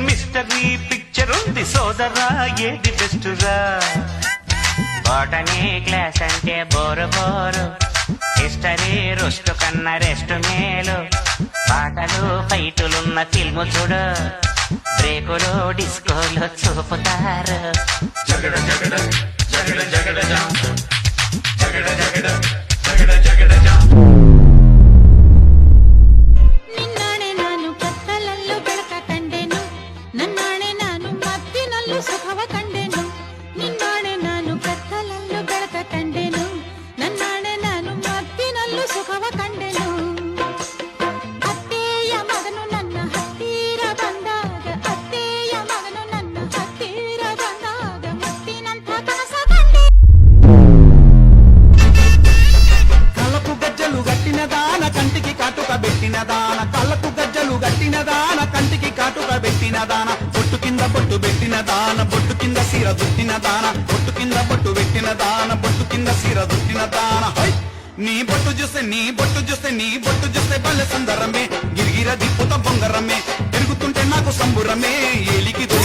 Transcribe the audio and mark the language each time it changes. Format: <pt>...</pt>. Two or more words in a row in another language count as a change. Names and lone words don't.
<en>mystery picture</en> <te>ఉంది సోదరా ఏది బెస్ట్ రా</te> <en>botany class</en> <te>అంటే</te> <en>bore bore</en> <te>హిస్టరీ రుస్టు కన్నా రెస్ట్ మేలు పాటలు ఫైటులున్న ఫిల్ము చూడు బ్రేకులు డిస్కోలు చూపుతారు జగడ జగడ జగడ జగడ జగడ జగడ జగడ జగడ జగడ</te> <kn>ಸುಖವ ಕಂಡೆನು ನಿನ್ನಾಣೆ ನಾನು ಕತ್ತಲಲ್ಲೂ ಬೆಳಕ ಕಂಡೆನು ನನ್ನಾಣೆ ನಾನು ಮತ್ತಿನಲ್ಲೂ ಸುಖವ ಕಂಡೆನು ಅತ್ತೆಯ ಮಗನು ನನ್ನ ಹತ್ತಿರ ಬಂದಾಗ ಅತ್ತೆಯ ಮಗನು ನನ್ನ ಹತ್ತಿರ ಬಂದಾಗ ಮುತ್ತಿನಂಥ ಕನಸ ಕಂಡೆ</kn> <te>కళ్ళకు గజ్జలు గట్టిన దాన కంటికి కాటుక పెట్టిన దాన కళ్ళకు గజ్జలు గట్టిన దాన కంటికి కాటుక పెట్టిన దాన బొట్టు కింద బొట్టు పెట్టిన దాన బొట్టు కింద సీర దుట్టిన దాన బొట్టు కింద బొట్టు పెట్టిన దాన బొట్టు కింద సీర దుట్టిన దాన హై నీ బొట్టు చూస్తే నీ బొట్టు చూస్తే నీ బొట్టు చూస్తే బల్లె సందరమే గిరిగిర దిప్పుత బొంగరమే తిరుగుతుంటే నాకు సంబురమే ఏలికి</te>